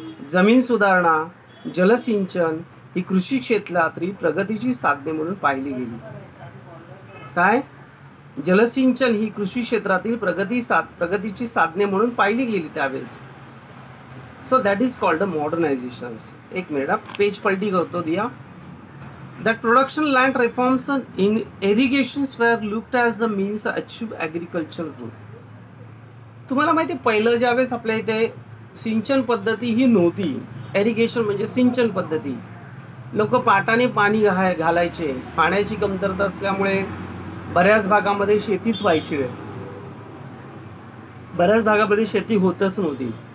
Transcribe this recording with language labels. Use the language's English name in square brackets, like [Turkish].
[Marathi] जमीन सुधारणा, जलसिंचन ही कृषी क्षेत्रातील प्रगतीची साधने म्हणून पाहिली गेली. काय, जलसिंचन ही कृषी क्षेत्रातील प्रगतीची साधने म्हणून पाहिली गेली त्यावेळेस. [English] So that is called a modernisations. [Marathi] एक मिनिट, पेज पलटी करतो दिया. [English] That production land reforms and irrigations were looked as the means to achieve agricultural growth. [Marathi] तुम्हाला माहिती आहे पहिलं ज्यावेळेस आपल्या इथे सिंचन पद्धती ही नव्हती, एरिगेशन म्हणजे सिंचन पद्धती, लोक पाटाने पाणी घालायचे. पाण्याची कमतरता असल्यामुळे बऱ्याच भागामध्ये शेतीच व्हायची आहे, बऱ्याच भागामध्ये शेती होतच नव्हती.